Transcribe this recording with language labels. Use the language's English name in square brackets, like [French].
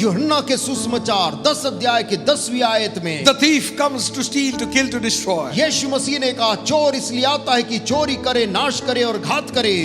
[Hindi] यूहन्ना के सुसमाचार 10 अध्याय के 10वीं आयत में, [English] the thief comes to steal, to kill, to destroy. [Hindi] यीशु मसीह ने कहा, चोर इसलिए आता है कि चोरी करे, नाश करे और घात करे,